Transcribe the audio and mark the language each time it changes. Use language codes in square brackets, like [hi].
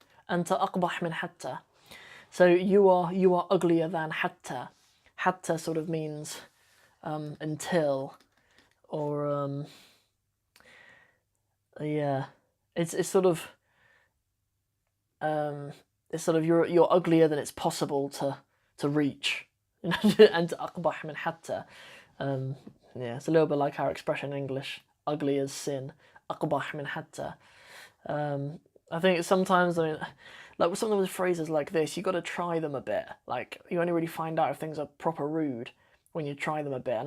[en] أنت أقبح من حتى. So you are uglier than hatta. Hatta sort of means until, or yeah, it's sort of you're uglier than it's possible to reach. [ar] And أقبح من حتى. [en] Yeah, it's a little bit like our expression in English, ugly as sin. [ar] أقبح من حتى. [en] I think sometimes, like with some of the phrases like this, you got to try them a bit. Like you only really find out if things are proper rude when you try them a bit.